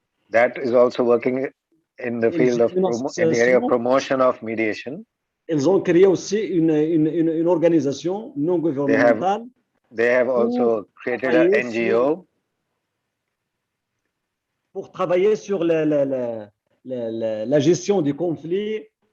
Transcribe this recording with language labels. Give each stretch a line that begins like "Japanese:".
English: That is also working in the field of in the area of promotion of mediation.
French: Ils ont créé aussi une organisation non gouvernementale.
English: They have also created an NGO
French: pour travailler sur la gestion des conflits